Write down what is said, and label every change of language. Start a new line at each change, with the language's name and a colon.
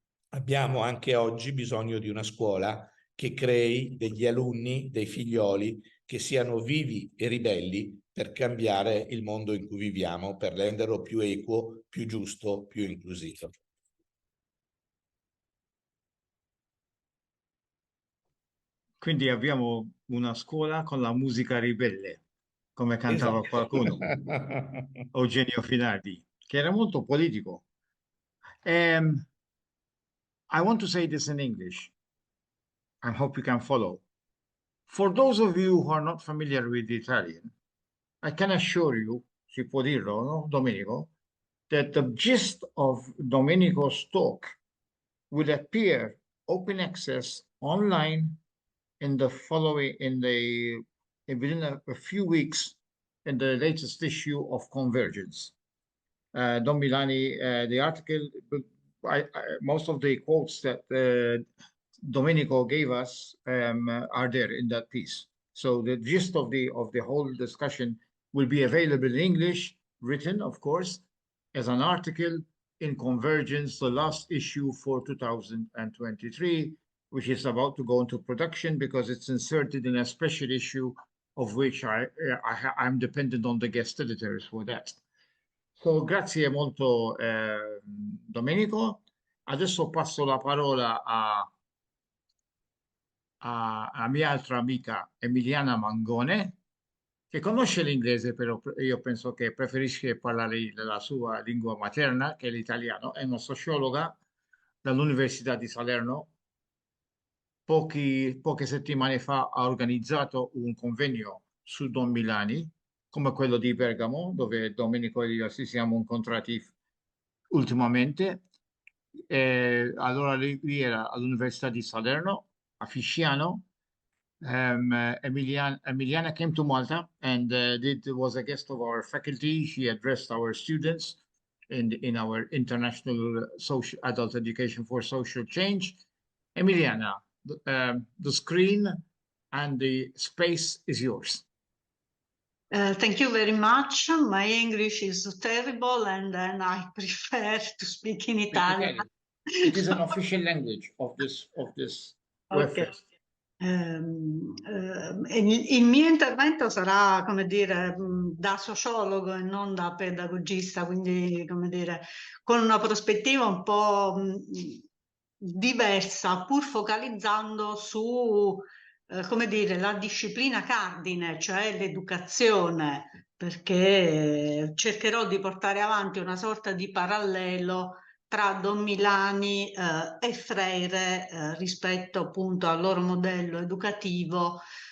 Italian: Abbiamo anche oggi bisogno di una scuola che crei degli alunni, dei figlioli che siano vivi e ribelli per cambiare il mondo in cui viviamo, per renderlo più equo, più giusto, più inclusivo. Quindi abbiamo una scuola con la musica ribelle, come cantava Esatto. qualcuno, Eugenio Finardi, che era molto politico.
English: I want to say this in English. I hope you can follow. For those of you who are not familiar with Italian, I can assure you,
Italian: si può dirlo, no,
English: Domenico, that the gist of Domenico's talk will appear open access online in the following, within a few weeks in the latest issue of Convergence. Don Milani, the article, most of the quotes that Domenico gave us are there in that piece. So the gist of the whole discussion will be available in English, written, of course, as an article in Convergence, the last issue for 2023, which is about to go into production because it's inserted in a special issue of which I'm dependent on the guest editors for that.
Italian: So, grazie molto Domenico. Adesso passo la parola a mia altra amica Emiliana Mangone, che conosce l'inglese, però io penso che preferisce parlare la sua lingua materna, che è l'italiano. È una sociologa dall'Università di Salerno. Poche settimane fa ha organizzato un convegno su Don Milani, come quello di Bergamo, dove Domenico e io ci siamo incontrati ultimamente. Allora lui era all'Università di Salerno, a Fisciano,
English: Emiliana came to Malta and was a guest of our faculty. She addressed our students in our international social adult education for social change. Emiliana, the screen and the space is yours. Thank you very much. My English is terrible, and then I prefer to speak in Italian. It is an official language of this Okay. webfest.
Italian: Il mio intervento sarà, come dire, da sociologo e non da pedagogista, quindi, come dire, con una prospettiva un po' diversa, pur focalizzando su, come dire, la disciplina cardine, cioè l'educazione, perché cercherò di portare avanti una sorta di parallelo tra Don Milani e Freire rispetto appunto al loro modello educativo